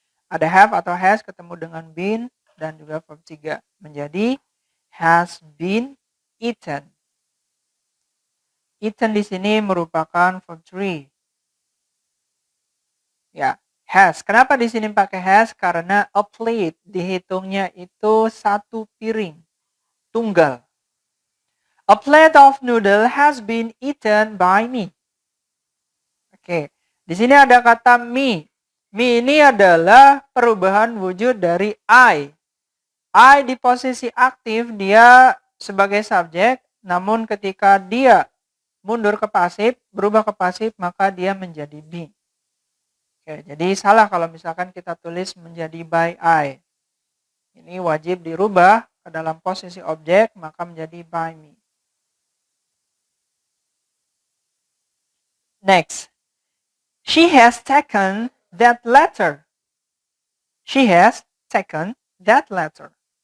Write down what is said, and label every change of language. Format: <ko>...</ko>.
<id>Ada have atau has ketemu dengan been dan juga verb 3 menjadi has been eaten. Eaten di sini merupakan verb 3. Ya, has. Kenapa di sini pakai has? Karena a plate dihitungnya itu satu piring, tunggal.</id> <en>A plate of noodle has been eaten by me.</en> <id>Oke, di sini ada kata me. Me ini adalah perubahan wujud dari I. I di posisi aktif, dia sebagai subjek, namun ketika dia mundur ke pasif, berubah ke pasif, maka dia menjadi be. Oke, jadi salah kalau misalkan kita tulis menjadi by I. Ini wajib dirubah ke dalam posisi objek, maka menjadi by me.</id> <en>Next, she has taken that letter. She has taken that letter.</en>